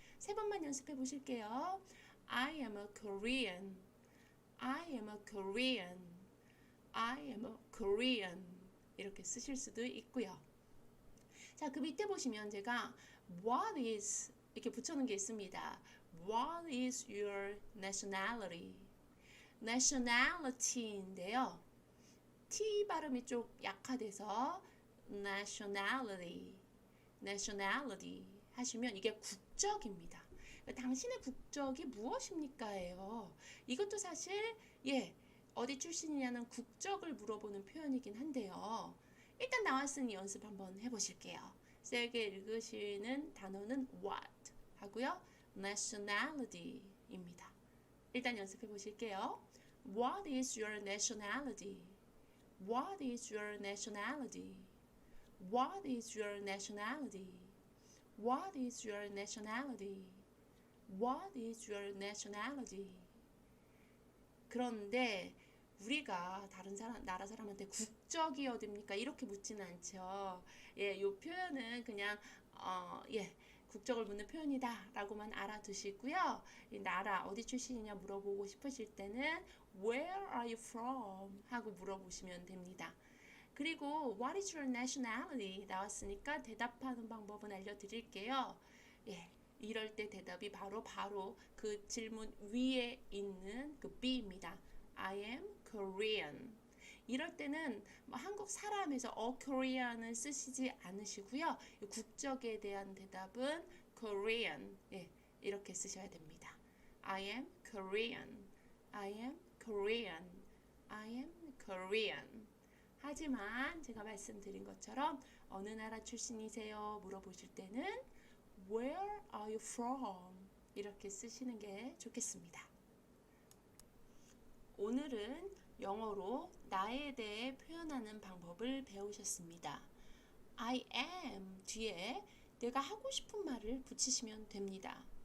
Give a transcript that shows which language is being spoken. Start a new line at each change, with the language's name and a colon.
Korean: 세 번만 연습해 보실게요.
English: I am a Korean. I am a Korean. I am a Korean.
Korean: 이렇게 쓰실 수도 있고요. 자, 그 밑에 보시면 제가 What is 이렇게 붙여놓은 게 있습니다.
English: What is your nationality?
Korean: nationality인데요. T 발음이 좀 약화돼서 nationality, nationality 하시면 이게 국적입니다. 당신의 국적이 무엇입니까예요. 이것도 사실 어디 출신이냐는 국적을 물어보는 표현이긴 한데요. 일단 나왔으니 연습 한번 해보실게요. 세게 읽으시는 단어는 what 하고요. nationality입니다. 일단 연습해 보실게요.
English: What is your nationality? What is your nationality? What is your nationality? What is your nationality? What is your nationality?
Korean: 그런데 우리가 다른 나라 사람한테 국적이 어딥니까? 이렇게 묻지는 않죠. 예, 이 표현은 그냥 국적을 묻는 표현이다 라고만 알아두시고요. 이 나라 어디 출신이냐 물어보고 싶으실 때는
English: Where are you from?
Korean: 하고 물어보시면 됩니다.
English: 그리고 What is your nationality?
Korean: 나왔으니까 대답하는 방법은 알려드릴게요. 예, 이럴 때 대답이 바로 그 질문 위에 있는 그 B입니다.
English: I am Korean.
Korean: 이럴 때는 한국 사람에서 Korean을 쓰시지 않으시고요. 국적에 대한 대답은 Korean. 이렇게 쓰셔야 됩니다.
English: I am Korean. I am Korean. I am Korean.
Korean: 하지만 제가 말씀드린 것처럼 어느 나라 출신이세요?
English: 물어보실 때는 Where are you from?
Korean: 이렇게 쓰시는 게 좋겠습니다. 오늘은 영어로 나에 대해 표현하는 방법을 배우셨습니다. I am 뒤에 내가 하고 싶은 말을 붙이시면 됩니다.